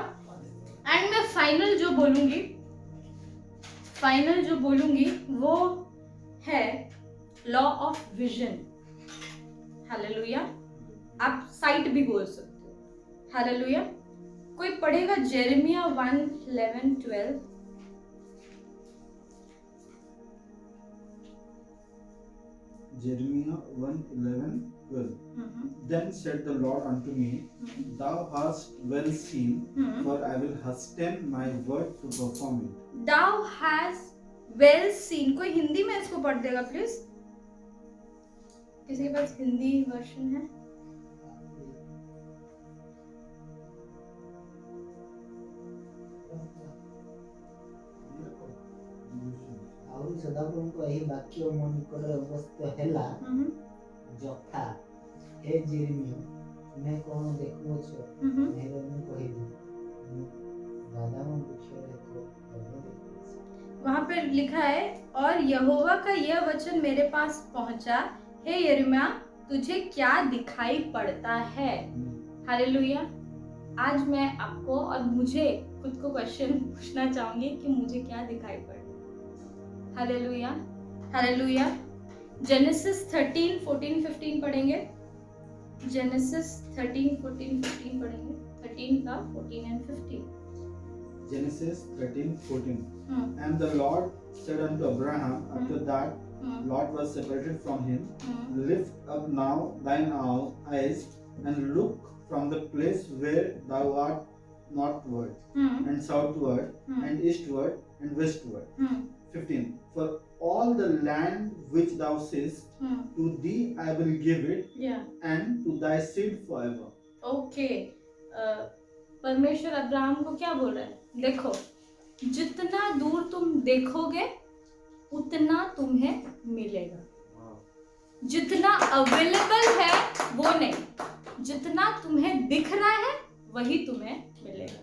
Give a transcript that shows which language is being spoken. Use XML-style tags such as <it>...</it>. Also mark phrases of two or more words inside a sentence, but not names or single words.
<hi>एंड मैं फाइनल जो बोलूंगी वो है</hi> <en>law of vision.</en> <hi>हालेलुया, आप साइट भी बोल सकते हो। हालेलुया, कोई पढ़ेगा जेरेमिया 1:11-12।</hi> <en>Jeremiah 1:11-12. Then said the Lord unto me, Thou hast well seen, for I will hasten my word to perform it. Thou hast well seen।</en> <hi>कोई हिंदी में इसको पढ़ देगा प्लीज? किसी के पास हिंदी वर्जन है?</hi> <or>ଆଉ ସଦାପ୍ରଭୁଙ୍କ ଏହି ବାକ୍ୟ ମୋ ନିକଟରେ ଅବସ୍ଥିତ ହେଲା, ଯଥା ହେ ଜେରେମିୟ, ତୁମେ କ'ଣ ଦେଖୁଅଛ? ହେଲେ ମୁଁ କହିଲି, ମୁଁ ବାଦାମ ବୃକ୍ଷର ଏକ ଫଳ ଦେଖୁଅଛି।</or> <hi>वहां पे लिखा है, और यहोवा का यह वचन मेरे पास पहुंचा, हे यिर्मयाह, तुझे क्या दिखाई पड़ता है? हालेलुया। आज मैं आपको और मुझे खुद को क्वेश्चन पूछना चाहूंगी कि मुझे क्या दिखाई पड़ रहा है। हालेलुया, हालेलुया। जेनेसिस 13:14-15 पढ़ेंगे। जेनेसिस 13:14-15 पढ़ेंगे। 13 का 14 and 15।</hi> <en>Genesis 13:14. And the Lord said unto Abraham, after that Lot was separated from him, Lift up now thine eyes, and look from the place where thou art northward, and southward, and eastward, and westward. 15. For all the land which thou seest, to thee I will give it, and to thy seed forever. Okay.</en> <hi>परमेश्वर अब्राहम को क्या बोल रहा है? देखो, जितना दूर तुम देखोगे उतना तुम्हें मिलेगा। जितना अवेलेबल है वो नहीं, जितना तुम्हें दिख रहा है वही तुम्हें मिलेगा।</hi>